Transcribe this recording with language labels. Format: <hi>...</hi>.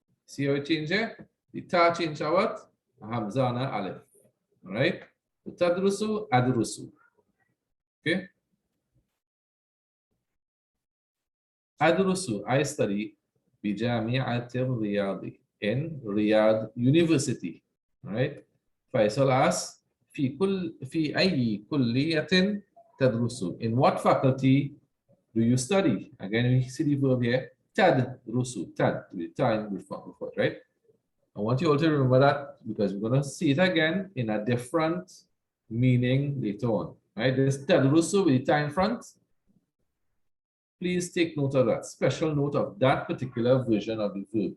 <en>See how it changed here? The ta changed to what? Hamzana Aleph. All right? Tadrusu, Adurusu. Okay? Adurusu, I study Bijami'atir Riyadi in Riyadh University. All right? Faisal asks,</en> <ar>في أي كلية تدرس?</ar> <en>In what faculty do you study? Again, we see the verb here, tadrusu, tad, with time before, right? I want you all to remember that because we're going to see it again in a different meaning later on, right? This tadrusu with the time front. Please take note of that, special note of that particular version of the verb.</en>